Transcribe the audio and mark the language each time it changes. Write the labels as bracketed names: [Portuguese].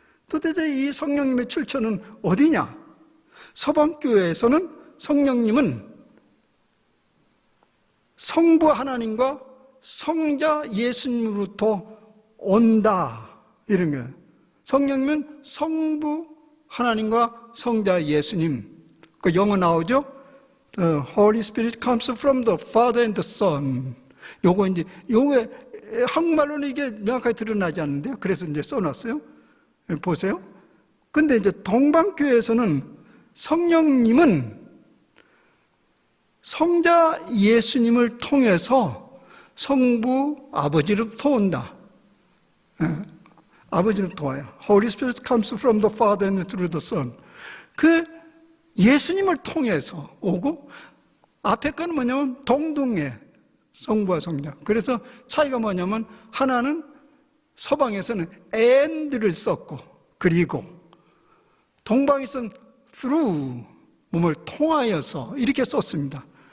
[Korean] 도대체 이 성령님의 출처는 어디냐? 서방교회에서는 성령님은 성부 하나님과 성자 예수님으로부터 온다, 이런 거예요. 성령님은 성부 하나님과 성자 예수님. 그 영어 나오죠? [English] The Holy Spirit comes from the Father and the Son. [Korean] 요거 이제, 요게 한국말로는 이게 명확하게 드러나지 않는데요. 그래서 이제 써놨어요. 보세요. 근데 이제 동방교회에서는 성령님은 성자 예수님을 통해서 성부 아버지로부터 온다. 아버지로부터 와요. [English] Holy Spirit comes from the Father and through the Son. [Korean] 그 예수님을 통해서 오고, 앞에 거는 뭐냐면 동등해, 성부와 성자. 그래서 차이가 뭐냐면 하나는 서방에서는 and를 썼고, 그리고 동방에서는 through, 몸을 통하여서 이렇게 썼습니다.